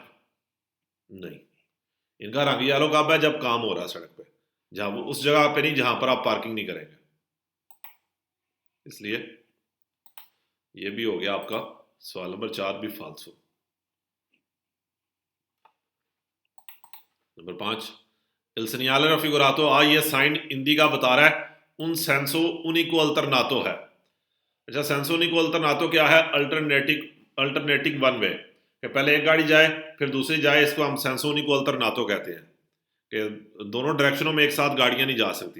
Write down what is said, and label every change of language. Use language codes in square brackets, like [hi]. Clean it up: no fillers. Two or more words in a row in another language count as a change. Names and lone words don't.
[ur] نہیں، ان کا رنگ یلو کب ہے? جب کام ہو رہا ہے سڑک پہ، جہاں وہ اس جگہ پہ نہیں جہاں پر آپ پارکنگ نہیں کریں گے. اس لیے یہ بھی ہو گیا آپ کا سوال نمبر 4 بھی فالسو. نمبر 5, [it] il segnale raffigurato A, [ur] یہ سائن انڈیکا بتا رہا ہے [it] un senso unico alternato [ur] ہے. اچھا, [it] senso unico alternato [ur] کیا ہے? [en] alternating one way, [ur] کہ پہلے ایک گاڑی جائے پھر دوسری جائے، اس کو ہم [it] senso unico alternato [ur] کہتے ہیں، کہ دونوں ڈائریکشنوں میں ایک ساتھ گاڑیاں نہیں جا سکتیں.